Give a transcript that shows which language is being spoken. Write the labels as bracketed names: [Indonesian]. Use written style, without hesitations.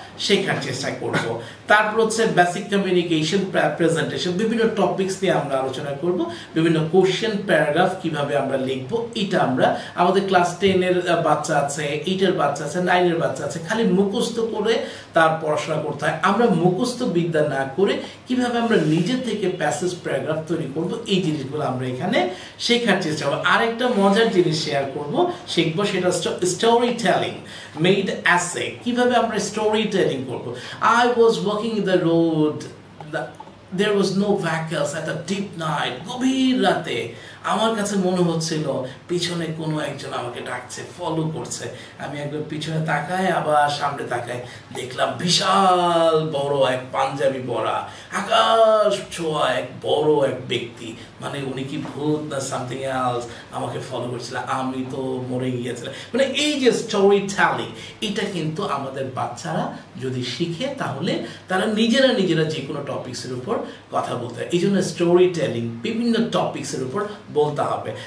[Bangla] শেখার চেষ্টা করব। তারপর হচ্ছে বেসিক কমিউনিকেশন প্রেজেন্টেশন, বিভিন্ন টপিকস নিয়ে আমরা আলোচনা করব, বিভিন্ন কোশ্চেন প্যারাগ্রাফ কিভাবে আমরা লিখব, এটা আমরা আমাদের ক্লাস 10-এর বাচ্চা আছে, 8-এর বাচ্চা আছে, 9-এর বাচ্চা আছে, খালি মুখস্থ করে তার পড়াশোনা করতে হয়। আমরা মুখস্থ বিদ্যা না করে কিভাবে আমরা নিজে থেকে প্যাসেজ প্যারাগ্রাফ তৈরি করব, এই জিনিসগুলো আমরা এখানে শেখার চেষ্টা করব। আরেকটা মজার জিনিস শেয়ার করব, শিখবো, সেটা স্টোরি টেলিং মেড অ্যাসে, কিভাবে আমরা স্টোরি টেলিং করব। [English] I was walking in the road, there was no vehicles at a deep night, [Bangla] গভীর রাতে আমার কাছে মনে হচ্ছিল পিছনে কোনো একজন আমাকে ডাকছে, ফলো করছে। আমি একবার পিছনে তাকাই, আবার সামনে তাকাই, দেখলাম বিশাল বড় এক পাঞ্জাবি পরা, আকাশ ছোঁয়া এক বড় এক ব্যক্তি, মানে উনি কি ভূত না সামথিং এলস, আমাকে ফলো করছিল, আমি তো মরে গিয়েছিলাম। মানে এই যে স্টোরি টেলিং, এটা কিন্তু আমাদের বাচ্চারা যদি শিখে তাহলে তারা নিজেরা যে কোনো টপিক্সের উপর কথা বলতে হয়। এই জন্য স্টোরি টেলিং বিভিন্ন টপিক্সের উপর বলতে হবে।